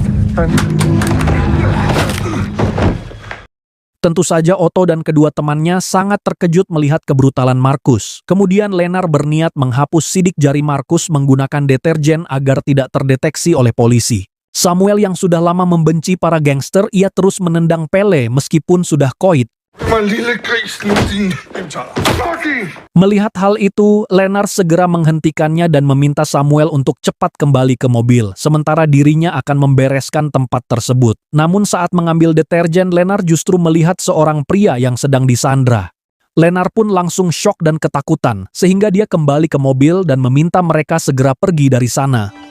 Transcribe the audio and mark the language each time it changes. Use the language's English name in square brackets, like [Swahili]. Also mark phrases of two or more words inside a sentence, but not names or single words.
[Indonesian] Tentu saja Otto dan kedua temannya sangat terkejut melihat kebrutalan Markus. Kemudian Lenar berniat menghapus sidik jari Markus menggunakan deterjen agar tidak terdeteksi oleh polisi. Samuel yang sudah lama membenci para gangster, ia terus menendang Pele meskipun sudah koit. [Danish] Mig lille gris, nu din fucking... [Indonesian] Melihat hal itu, Lennart segera menghentikannya dan meminta Samuel untuk cepat kembali ke mobil, sementara dirinya akan membereskan tempat tersebut. Namun saat mengambil deterjen, Lennart justru melihat seorang pria yang sedang disandra. Lennart pun langsung syok dan ketakutan, sehingga dia kembali ke mobil dan meminta mereka segera pergi dari sana.